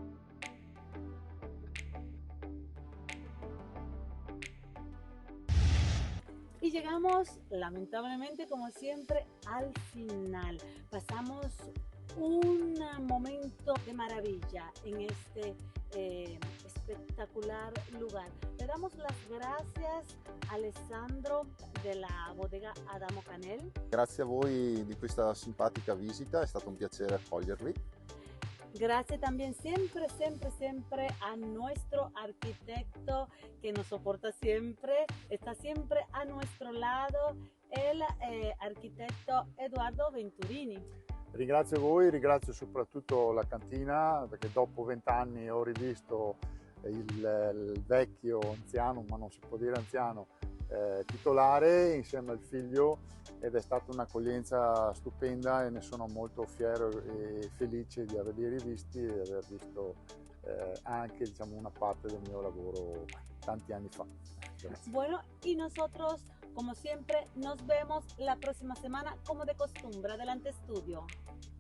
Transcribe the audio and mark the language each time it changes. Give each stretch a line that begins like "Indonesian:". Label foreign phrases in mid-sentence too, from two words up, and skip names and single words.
Spanish: Y llegamos, lamentablemente, como siempre, al final. Pasamos un momento de maravilla en este espectacular lugar. Le damos las gracias a Alessandro della bodega Adamo Canel.
Italian: Grazie a voi di questa simpatica visita, è stato un piacere accogliervi.
Spanish: Gracias también siempre a nuestro arquitecto que nos soporta siempre, está siempre a nuestro lado, el arquitecto Edoardo Venturini.
Italian: Ringrazio voi, ringrazio soprattutto la cantina, perché dopo 20 anni ho rivisto il vecchio anziano, ma non si può dire anziano, titolare insieme al figlio, ed è stata un'accoglienza stupenda e ne sono molto fiero e felice di averli rivisti e aver visto anche, diciamo, una parte del mio lavoro tanti anni fa. Grazie.
Spanish: Bueno, y nosotros, como siempre, nos vemos la próxima semana como de costumbre. Adelante, estudio.